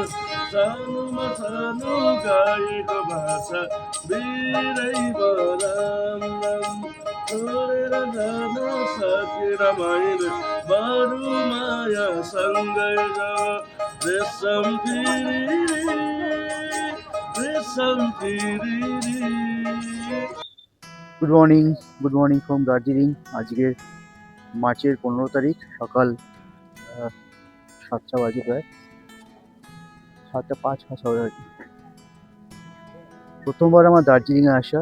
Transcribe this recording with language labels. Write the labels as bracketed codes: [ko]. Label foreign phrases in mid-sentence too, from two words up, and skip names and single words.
[ne] सानोमा सानो गाईको बाछा भिरै मरमलाई छोडेर जान सकिन मैले बरु मायासँगै जाऊ। रेशम तिरिरी रेशम तिरिरी। [en] good morning from Darjeeling. [bn] আজকে মার্চের 15 তারিখ সকাল 7টা বাজে, প্রায় 7টা 5 হবে আর কি। প্রথমবার আমার দার্জিলিংয়ে আসা।